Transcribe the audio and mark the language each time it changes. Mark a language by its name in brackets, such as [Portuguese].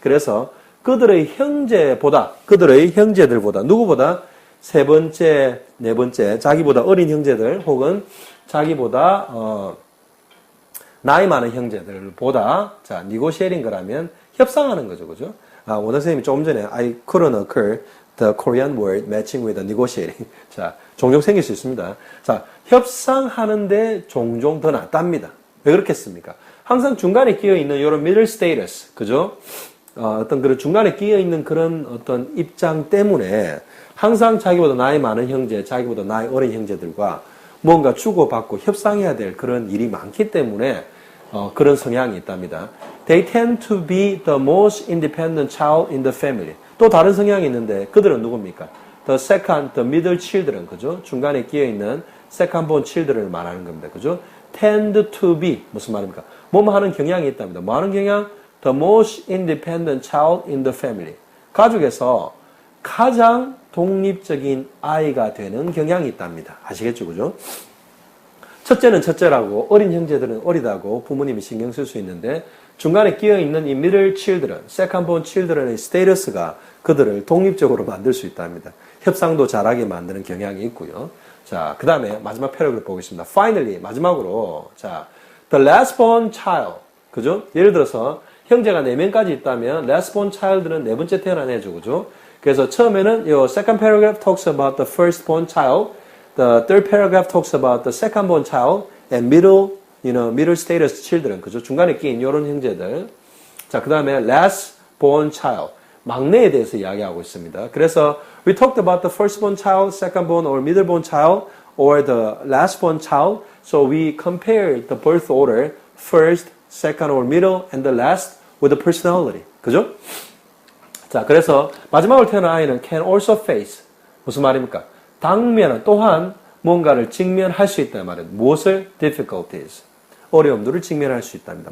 [Korean] 그래서 그들의 형제들보다, 누구보다? 세 번째, 네 번째, 자기보다 어린 형제들, 혹은 자기보다, 나이 많은 형제들보다, 자, negotiating 거라면 협상하는 거죠. 그죠? 원장 선생님이 조금 전에 [English] I couldn't occur the Korean word matching with the negotiating. [Korean] 자, 종종 생길 수 있습니다. 자, 협상하는데 종종 더 낫답니다. 왜 그렇겠습니까? 항상 중간에 끼어 있는 이런 middle status, 그죠? 어떤 그런 중간에 끼어 있는 그런 어떤 입장 때문에 항상 자기보다 나이 많은 형제, 자기보다 나이 어린 형제들과 뭔가 주고받고 협상해야 될 그런 일이 많기 때문에 그런 성향이 있답니다. [English] They tend to be the most independent child in the family. [Korean] 또 다른 성향이 있는데 그들은 누굽니까? [English] The middle children, [Korean] 그죠? 중간에 끼어 있는 [English] second born children [Korean] 을 말하는 겁니다. 그죠? [English] Tend to be [Korean] 무슨 말입니까? 뭐뭐 하는 경향이 있답니다. 뭐 하는 경향? [English] The most independent child in the family. [Korean] 가족에서 가장 독립적인 아이가 되는 경향이 있답니다. 아시겠죠? 그죠? 첫째는 첫째라고, 어린 형제들은 어리다고 부모님이 신경 쓸 수 있는데 중간에 끼어 있는 이 [English] middle children, second born children [Korean] 의 스테이터스가 그들을 독립적으로 만들 수 있답니다. 협상도 잘하게 만드는 경향이 있고요. 자, 그 다음에 마지막 패러그래프 보겠습니다. [English] Finally, [Korean] 마지막으로, [English] 자, the last born child, 그죠? [Korean] 예를 들어서 형제가 4명까지 있다면 last born child는 네 번째 태어난 애죠, 그죠? 그래서 처음에는 이 [English] second paragraph talks about the first born child, the third paragraph talks about the second born child, and middle middle status children, [Korean] 그죠? 중간에 끼인 이런 형제들. 자, 그 다음에 last born child, 막내에 대해서 이야기하고 있습니다. 그래서 [English] we talked about the first born child, second born or middle born child, or the last born child. So we compared the birth order, first, second or middle, and the last with the personality. [Korean] 그죠? 자, 그래서 마지막으로 태어난 아이는 [English] can also face. [Korean] 무슨 말입니까? 당면은 또한 뭔가를 직면할 수 있다는 말이에요. 무엇을? difficulties. 어려움들을 직면할 수 있답니다.